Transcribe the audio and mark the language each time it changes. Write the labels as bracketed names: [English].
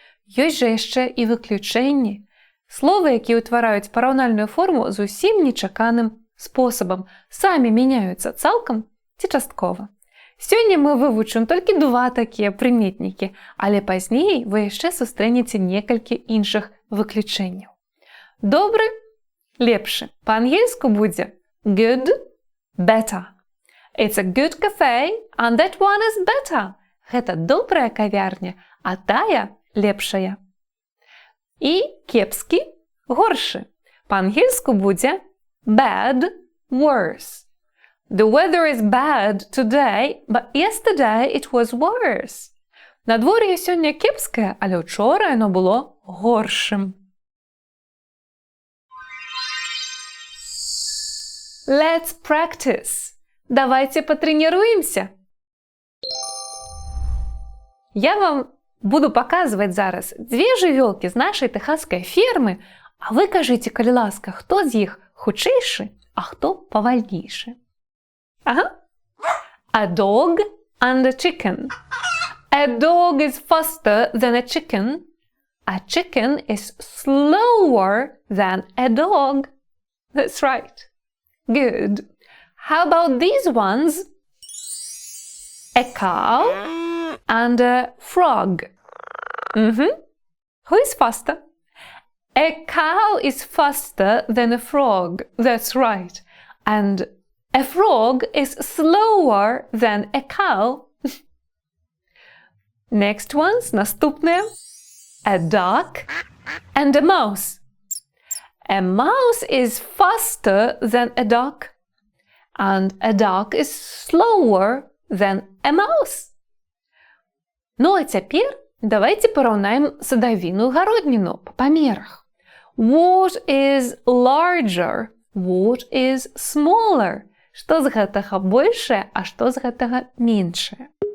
[Belarusian] Ёсць жа яшчэ і выключэнні. Словы, якія ўтвараюць параўнальную форму зусім нечаканым спосабам, самі мяняюцца цалкам ці часткова. Сёння мы вывучым толькі 2 такія прыметнікі, але пазней вы яшчэ сустрэнеце некалькі іншых выключэнняў. Добры – лепшы. Па-ангельску будзе [English] good – better. It's a good cafe, and that one is better. [Belarusian] Гэта добрая кавярня, а тая лепшая. І кепскі – горшы. Па-ангельску будзе [English] bad – worse. The weather is bad today, but yesterday it was worse. [Belarusian] Надвор'е сёння кепскае, але ўчора яно было горшым. [English] Let's practice. [Belarusian] Давайте патрэніруемся. Я вам буду паказваць зараз 2 жывёлкі з нашай тэхасскай фермы, а вы кажыце, калі ласка, хто з іх хутчэйшы, а хто павальнейшы. [English] Ага. A dog and a chicken. A dog is faster than a chicken. A chicken is slower than a dog. That's right. Good. How about these ones? A cow and a frog. Who is faster? A cow is faster than a frog. That's right. And a frog is slower than a cow. Next ones, [Belarusian] наступные. [English] A duck and a mouse. A mouse is faster than a duck. And a duck is slower than a mouse. [Belarusian] Ну а цяпер давайте параўнаем садавіну і гародніну па памерах. [English] What is larger? What is smaller? [Belarusian] Што з гэтага большае, а што з гэтага меншае?